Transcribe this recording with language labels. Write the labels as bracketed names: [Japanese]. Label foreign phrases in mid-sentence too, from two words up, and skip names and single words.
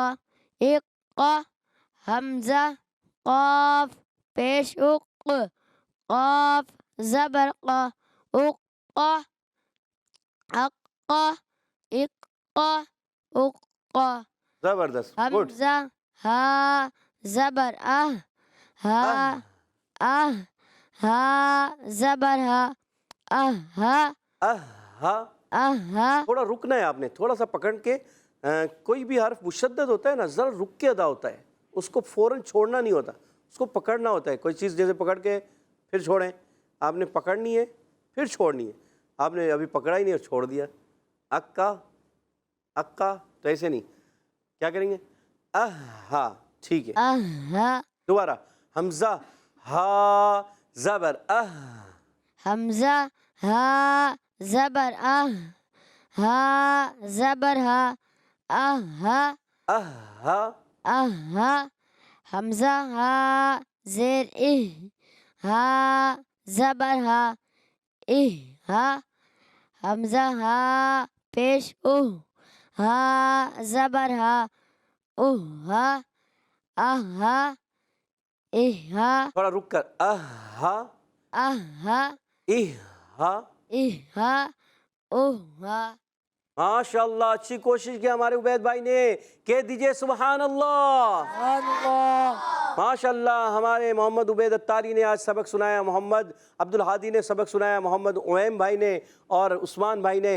[Urdu] اق. حمزہ قاف پیش اق. قاف زبر قا. اق. اق. اق. اق. زبردست، گڈ. حمزہ ہا زبر آہ. ہا. آہ. ہا زبر ہا. آہ. ہا. آہ. تھوڑا رکنا ہے آپ نے، تھوڑا سا پکڑ کے کوئی بھی حرف مشدد ہوتا ہے نا ذرا رک کے ادا ہوتا ہے، اس کو فوراً چھوڑنا نہیں ہوتا، اس کو پکڑنا ہوتا ہے. کوئی چیز جیسے پکڑ کے پھر چھوڑیں، آپ نے پکڑنی ہے پھر چھوڑنی ہے، آپ نے ابھی پکڑا ہی نہیں اور چھوڑ دیا. اکا اکا تو ایسے نہیں، کیا کریں گے؟ ہا، ٹھیک ہے. دوبارہ حمزہ ہا زبر حمزہ ہا زبر ہا زبر ہا ہا حمزہ ہا زیر ہا زبر ہا حمزہ ہا پیش ہا زبر ہا ہا تھوڑا رک کر ہا ہا. [Arabic] ماشاء اللہ، [Urdu] اچھی کوشش کی ہمارے عبید بھائی نے. کہہ دیجئے [Arabic] سبحان اللہ. ماشاء اللہ، [Urdu] ہمارے محمد عبید اتاری نے آج سبق سنایا، محمد عبدالہادی نے سبق سنایا، محمد اویم بھائی نے اور عثمان بھائی نے.